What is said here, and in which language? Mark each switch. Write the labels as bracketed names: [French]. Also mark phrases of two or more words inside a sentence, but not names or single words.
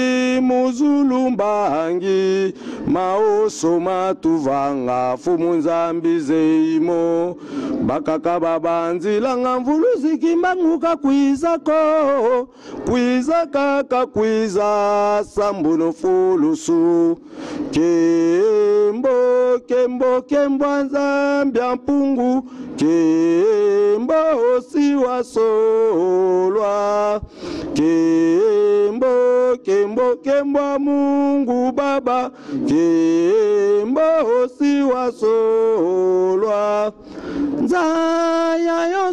[Kongo] muzulumbangi maoso matuvanga fumu nzambi zeimo bakaka babanzilanga mvuluzi kimbanguka kwizako kwiza kaka kwiza sambuno fulusu kembo kembo kembo nzambia mpungu kembo siwa solwa kembo kembo kembo [Swahili] Mungu Baba [Kongo] kembo siwa solwa nzaya